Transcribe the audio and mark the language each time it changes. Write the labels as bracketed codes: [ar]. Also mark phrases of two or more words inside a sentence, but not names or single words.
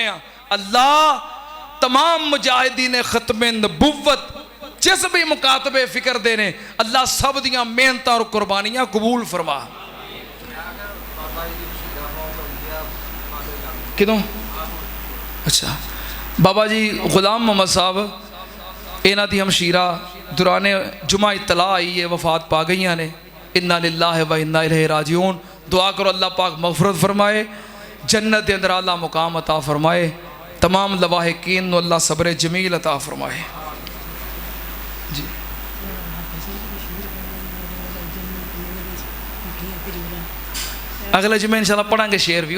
[pa] اللہ تمام مجاہدین ختمِ نبوت جس بھی مکاتبِ فکر دے نے، اللہ سب دیاں محنت اور قربانیاں قبول فرما. کدوں? اچھا، بابا جی غلام محمد صاحب، انہاں دی ہمشیرہ دورانِ جمعہ اطلاع آئی ہے، وفات پا گئی نے. [ar] إنا لله وإنا إليه راجعون. [ur] دعا کرو اللہ پاک مغفرت فرمائے، جنت کے اندر اللہ مقام عطا فرمائے، تمام لواحقین اللہ صبرِ جمیل عطا فرمائے. [pa] جی اگلے جمعے ان شاء اللہ پڑھاں گے شعر بھی.